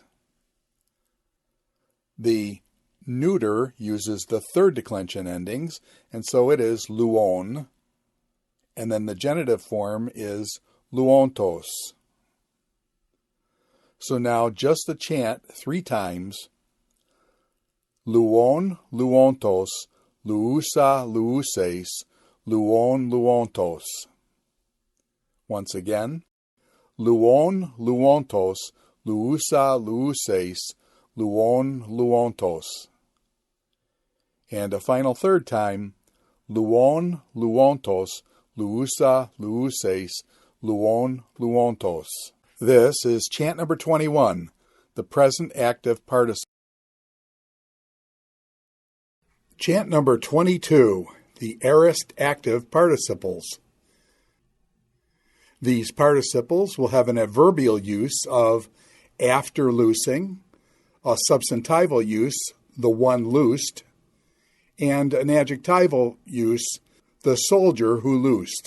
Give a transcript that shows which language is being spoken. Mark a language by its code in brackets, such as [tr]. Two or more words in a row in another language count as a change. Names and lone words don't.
[en] The neuter uses the third declension endings, and so it is luon. And then the genitive form is luontos. So now just the chant 3 times. [el] λῦον, λύοντος, λύουσα, λυούσης, λῦον, λύοντος. [en] Once again. [el] λῦον, λύοντος, λύουσα, λυούσης, λῦον, λύοντος. [en] And a final third time. [el] λῦον, λύοντος, λύουσα, λυούσης, λῦον, λύοντος. [en] This is chant number 21, the present active participle. Chant number 22, the aorist active participles. These participles will have an adverbial use of after loosing, a substantival use, the one loosed, and an adjectival use, the soldier who loosed.